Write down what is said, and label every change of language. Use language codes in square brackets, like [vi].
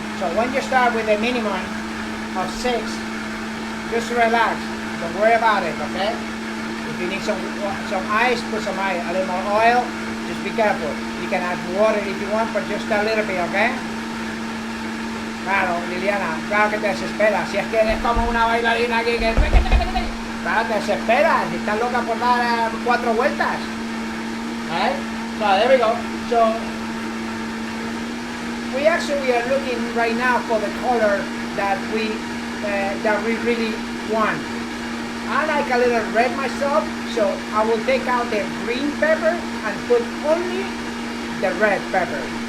[en] So when you start with a minimum of 6, just relax. Don't worry about it, okay? If you need some ice, put some ice. A little more oil, just be careful. You can add water if you want, but just a little bit, okay? [es] Claro, Liliana, claro que te desespera. Si es que eres como una bailarina aquí que... Claro, te desespera. Si estás loca por dar 4 vueltas. [en] Alright? So, there we go. So, we actually are looking right now for the color that we really want. I like a little red myself, so I will take out the green pepper and put only the red pepper.